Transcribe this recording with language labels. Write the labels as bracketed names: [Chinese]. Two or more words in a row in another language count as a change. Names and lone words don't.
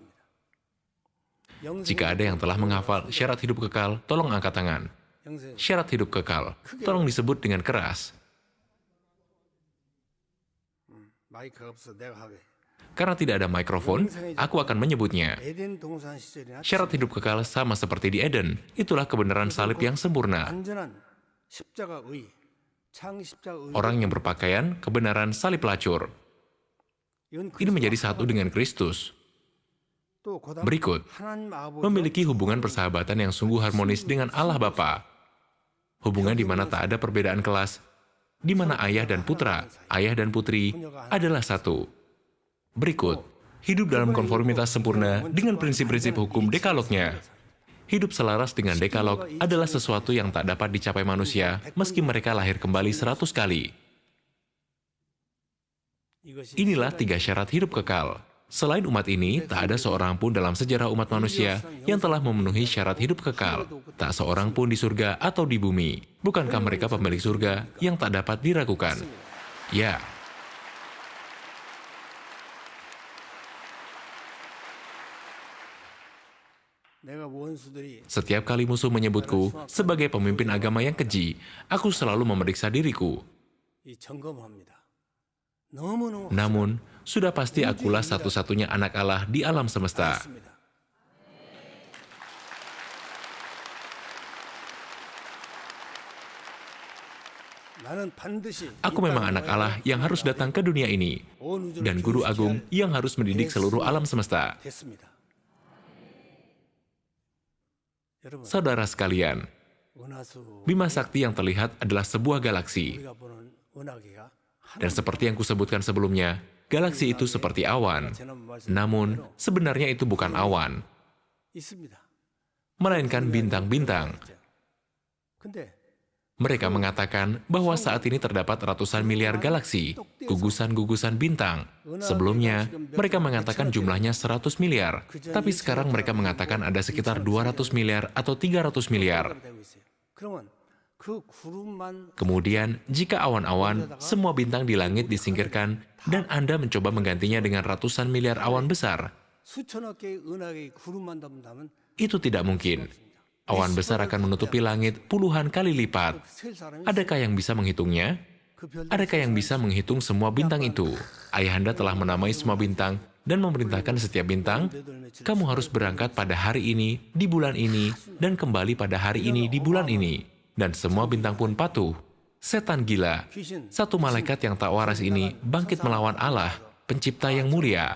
[Indonesian] Jika ada yang telah menghafal syarat hidup kekal, tolong angkat tangan. Syarat hidup kekal, tolong disebut dengan keras. Karena tidak ada mikrofon, aku akan menyebutnya. [Korean] 에덴 동산 시절이나 [Indonesian] Syarat hidup kekal sama seperti di Eden. Itulah kebenaran salib yang sempurna. [Korean] 완전한 십자가의 창 십자가의 [Indonesian] Orang yang berpakaian kebenaran salib pelacur. Ini menjadi satu dengan Kristus. [Korean] 또 그다음 [Indonesian] Berikut, [Korean] 하나님 아버지 [Indonesian] memiliki hubungan persahabatan yang sungguh harmonis dengan Allah Bapa. Hubungan di mana tak ada perbedaan kelas, di mana ayah dan putra, ayah dan putri adalah satu. Berikut, hidup dalam konformitas sempurna dengan prinsip-prinsip hukum dekalognya. Hidup selaras dengan dekalog adalah sesuatu yang tak dapat dicapai manusia meski mereka lahir kembali 100 kali. Inilah 3 syarat hidup kekal. Selain umat ini, tak ada seorang pun dalam sejarah umat manusia yang telah memenuhi syarat hidup kekal. Tak seorang pun di surga atau di bumi. Bukankah mereka pemilik surga yang tak dapat diragukan? Ya. [Korean] 내가 원수들이 [Indonesian] Setiap kali musuh menyebutku sebagai pemimpin agama yang keji, aku selalu memeriksa diriku. [Korean] 이 점검합니다. 너무너무 [Indonesian] Namun, sudah pasti akulah satu-satunya anak Allah di alam semesta. [Korean] 맞습니다. 나는 반드시 [Indonesian] Aku memang anak Allah yang harus datang ke dunia ini, [Korean] 온 우주를 [Indonesian] dan guru agung yang harus mendidik seluruh alam semesta. [Korean] 됐습니다. 여러분, [Indonesian] Saudara sekalian, [Korean] 은하수 [Indonesian] Bima Sakti yang terlihat adalah sebuah galaksi. [Korean] 우리가 보는 은하계가 [Indonesian] Dan seperti yang kusebutkan sebelumnya, galaksi itu seperti awan. Namun, sebenarnya itu bukan awan, [Korean] 있습니다. [Indonesian] melainkan bintang-bintang. [Korean] 근데 [Indonesian] Mereka mengatakan bahwa saat ini terdapat ratusan miliar galaksi, gugusan-gugusan bintang. Sebelumnya, mereka mengatakan jumlahnya 100 miliar, tapi sekarang mereka mengatakan ada sekitar 200 miliar atau 300 miliar. [Korean] 되고 있어요. 그러면 그 구름만 [Indonesian] Kemudian, jika awan-awan, semua bintang di langit disingkirkan, dan Anda mencoba menggantinya dengan ratusan miliar awan besar, [Korean] 수천억 개의 은하계의 구름만 담다면 [Indonesian] itu tidak mungkin. Awan besar akan menutupi langit puluhan kali lipat. [Korean] 셀 사람이 [Indonesian] Adakah yang bisa menghitungnya? [Korean] 그 별 [Indonesian] Adakah yang bisa menghitung semua bintang itu? Ayahanda telah menamai semua bintang dan memerintahkan setiap bintang, kamu harus berangkat pada hari ini, di bulan ini, dan kembali pada hari ini, di bulan ini. Dan semua bintang pun patuh. Setan gila, satu malaikat yang tak waras ini bangkit melawan Allah, pencipta yang mulia.